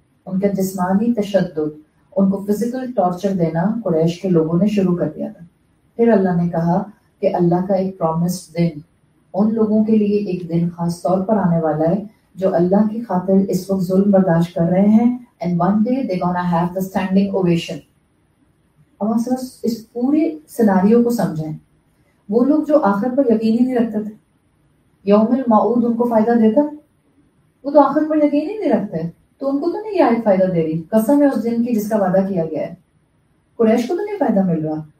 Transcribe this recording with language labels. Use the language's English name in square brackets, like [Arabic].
[Urdu] ان کا جسمانی تشدد، ان کو فزیکل ٹارچر دینا قریش کے لوگوں نے شروع کر دیا تھا. پھر اللہ نے کہا کہ اللہ کا ایک پرومسڈ دن ان لوگوں کے لیے ایک دن خاص طور پر آنے والا ہے جو اللہ کی خاطر اس وقت ظلم برداشت کر رہے ہیں. [English] And one day they're gonna have the standing ovation. [Urdu] اب آپ اس پورے سیناریو کو سمجھیں. وہ لوگ جو آخرت پر یقین ہی نہیں رکھتے تھے، یوم الموعود ان کو فائدہ دیتا، وہ تو آخرت پر یقین ہی نہیں رکھتے، تو ان کو تو نہیں یہ آیت فائدہ دے رہی. قسم ہے اس دن کی جس کا وعدہ کیا گیا ہے. قریش کو تو نہیں فائدہ مل رہا.